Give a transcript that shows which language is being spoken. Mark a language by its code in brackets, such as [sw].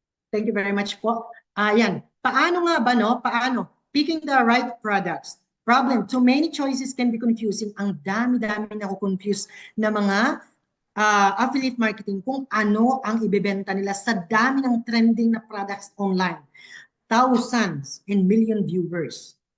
[en] Thank you very much [tl] po. Ayan. Paano nga ba, no? Paano? [en] Picking the right products. Problem, too many choices can be confusing. [tl] Ang dami-dami na confuse na mga affiliate marketing kung ano ang ibebenta nila sa dami ng trending na products online. [en] Thousands and million viewers.